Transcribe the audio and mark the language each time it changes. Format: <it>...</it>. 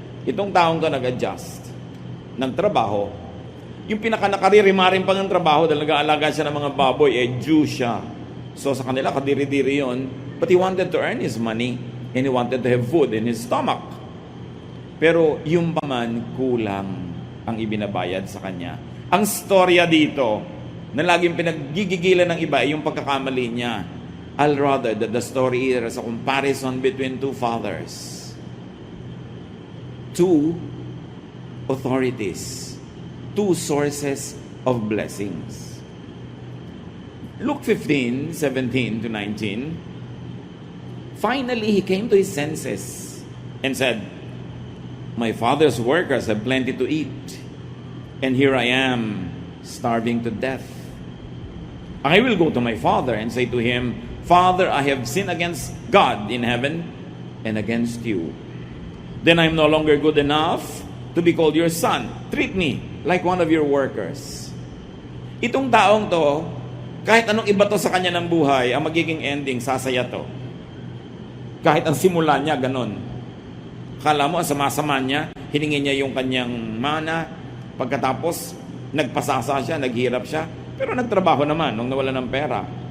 <tl>Itong taong ka nag-adjust ng trabaho. Yung pinaka-nakaririmarin pa ng trabaho dahil nag-aalaga siya ng mga baboy, Jew siya. So sa kanila, kadiri-diri yon.</tl> <en>But he wanted to earn his money and he wanted to have food in his stomach.</en> <tl>Pero yung paman, kulang ang ibinabayad sa kanya. Ang storya dito, na laging pinaggigigilan ng iba ay yung pagkakamali niya.</tl> <en>I'll rather that the story is a comparison between two fathers. Two authorities. Two sources of blessings. Luke 15, 17 to 19. Finally, he came to his senses and said, "My father's workers have plenty to eat, and here I am, starving to death. I will go to my father and say to him, Father, I have sinned against God in heaven and against you. Then I am no longer good enough to be called your son. Treat me like one of your workers."</en> <tl>Itong taong to, kahit anong iba to sa kanya ng buhay, ang magiging ending, sasaya to. Kahit ang simula niya, ganon. Kala mo, ang sama-sama niya, hiningi niya yung kanyang mana, pagkatapos, nagpasasa siya, naghirap siya, pero nagtrabaho naman nung nawala ng pera.</tl>